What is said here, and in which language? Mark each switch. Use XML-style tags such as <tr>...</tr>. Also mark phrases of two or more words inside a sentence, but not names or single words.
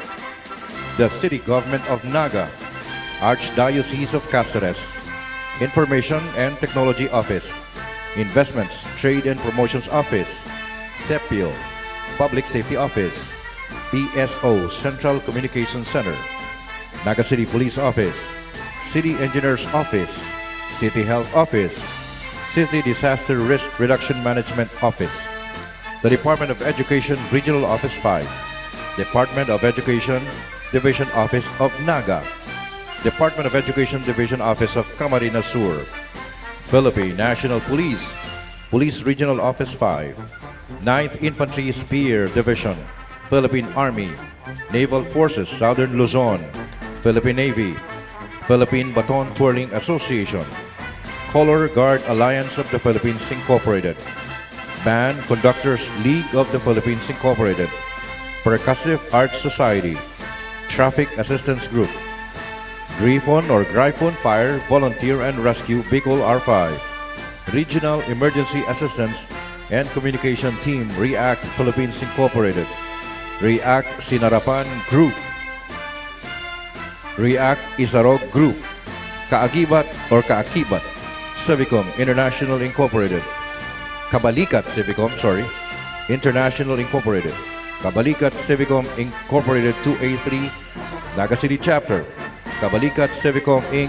<en>The City Government of Naga, Archdiocese of Cáceres, Information and Technology Office, Investments, Trade and Promotions Office, CEPIO, Public Safety Office, PSO, Central Communications Center, Naga City Police Office, City Engineers Office, City Health Office, City Disaster Risk Reduction Management Office, the Department of Education Regional Office 5, Department of Education Division Office of Naga, Department of Education Division Office of Camarines Sur, Philippine National Police, Police Regional Office 5, 9th Infantry Spear Division, Philippine Army, Naval Forces Southern Luzon, Philippine Navy, Philippine Baton Twirling Association, Color Guard Alliance of the Philippines Incorporated, Band Conductors League of the Philippines Incorporated, Percussive Arts Society, Traffic Assistance Group, Griffon or Gryphon Fire Volunteer and Rescue Bicol R5, Regional Emergency Assistance and Communication Team REACT Philippines Incorporated, REACT Sinarapan Group, REACT Isarog Group, Kaagibat or Kaakibat, Civicom International Incorporated, Kabalikat Civicom, International Incorporated, Kabalikat Civicom Incorporated 2A3, Naga City Chapter, Kabalikat Civicom Inc.</en>